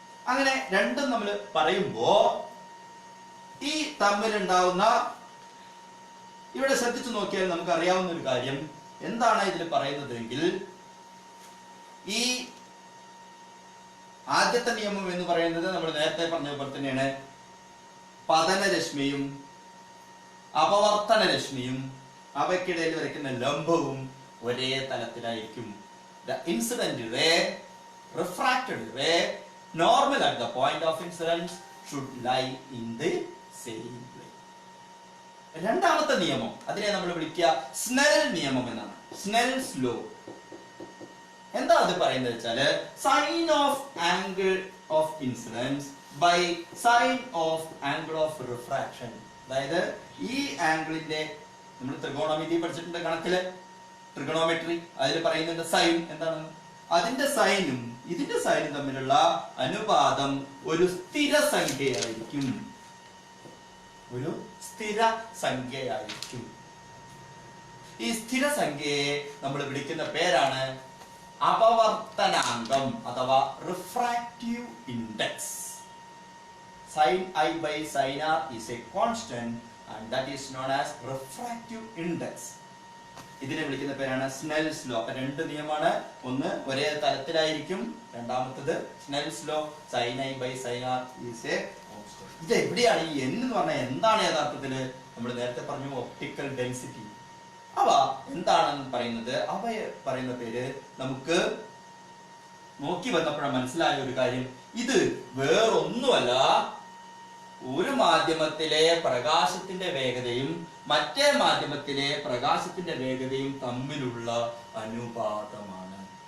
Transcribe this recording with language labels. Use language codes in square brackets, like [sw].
[ml] അങ്ങനെ രണ്ടും നമ്മൾ പറയുമ്പോ ഈ തമ്മിലുണ്ടാവുന്ന, ഇവിടെ ശ്രദ്ധിച്ചു നോക്കിയാൽ നമുക്ക് അറിയാവുന്ന ഒരു കാര്യം എന്താണ് ഇതിൽ പറയുന്നതെങ്കിൽ, ഈ ആദ്യത്തെ നിയമം എന്ന് പറയുന്നത് നമ്മൾ നേരത്തെ പറഞ്ഞ പോലെ തന്നെയാണ്. പതനരശ്മിയും അപവർത്തനരശ്മിയും അവയ്ക്കിടയിൽ വരയ്ക്കുന്ന ലംബവും ഒരേ തലത്തിലായിരിക്കും. [en] The incident ray, refracted ray, normal at the point of incidence should lie in the same plane. [ml] രണ്ടാമത്തെ നിയമം, അതിനെ നമ്മൾ വിളിക്കുക സ്നെൽ നിയമം എന്നാണ്. Snell's law. എന്താ അത് പറയുന്നത് വെച്ചാല്, [en] Sine of angle of incidence by sine of angle of refraction. [ml] അതായത് ഈ ആംഗിളിന്റെ, നമ്മൾ ത്രികോണമിതി പഠിച്ചിട്ടുണ്ട് കണക്കില്, ട്രിഗണോമെട്രി. അതിൽ പറയുന്നുണ്ട് സൈൻ എന്താണ്, അതിന്റെ സൈനും ഇതിന്റെ സൈനും തമ്മിലുള്ള അനുപാതം ഒരു സ്ഥിര സംഖ്യയായിരിക്കും. ഒരു സ്ഥിര സംഖ്യയായിരിക്കും. ഈ സ്ഥിര സംഖ്യയെ നമ്മൾ വിളിക്കുന്ന പേരാണ് അപവർത്തനാങ്കം അഥവാ refractive index. [en] Sin I by sin R is a constant and that is known as refractive index. [ml] ഇതിനെ വിളിക്കുന്ന പേരാണ് സ്നെൽസ് ലോ. അപ്പൊ രണ്ട് നിയമമാണ്, ഒന്ന് ഒരേ തലത്തിലായിരിക്കും, രണ്ടാമത്തത് Snell's law. [en] sin I by sin R is a constant. [ml] ഇത് എവിടെയാണ് ഈ n എന്ന് പറഞ്ഞാൽ എന്താണ് യഥാർത്ഥത്തില്? നമ്മൾ നേരത്തെ പറഞ്ഞു ഒപ്റ്റിക്കൽ ഡെൻസിറ്റി. അവ എന്താണെന്ന് പറയുന്നത്, അവ പറയുന്ന പേര് നമുക്ക് നോക്കി വന്നപ്പോഴാണ് മനസ്സിലായ ഒരു കാര്യം. ഇത് വേറൊന്നുമല്ല, ഒരു മാധ്യമത്തിലെ പ്രകാശത്തിന്റെ വേഗതയും മറ്റേ മാധ്യമത്തിലെ പ്രകാശത്തിന്റെ വേഗതയും തമ്മിലുള്ള അനുപാതമാണ്.